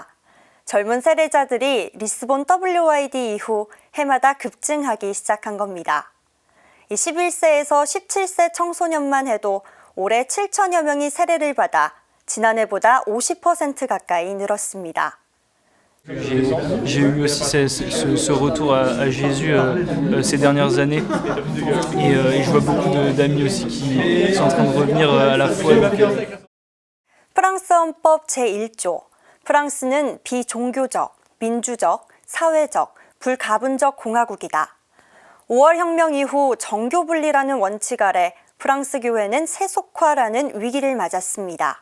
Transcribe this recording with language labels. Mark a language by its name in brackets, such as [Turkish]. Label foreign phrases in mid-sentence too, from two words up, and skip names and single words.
[Korean] 젊은 세례자들이 리스본 WYD 이후 해마다 급증하기 시작한 겁니다. 11세에서 17세 청소년만 해도 올해 7천여 명이 세례를 받아 지난해보다 50% 가까이 늘었습니다. [French] J'ai eu aussi ce retour à Jésus ces dernières années et je vois beaucoup d'amis aussi qui sont en train de revenir à la foi. [Korean] 프랑스 헌법 제1조. 프랑스는 비종교적, 민주적, 사회적, 불가분적 공화국이다. 5월 혁명 이후 정교 분리라는 원칙 아래 프랑스 교회는 세속화라는 위기를 맞았습니다.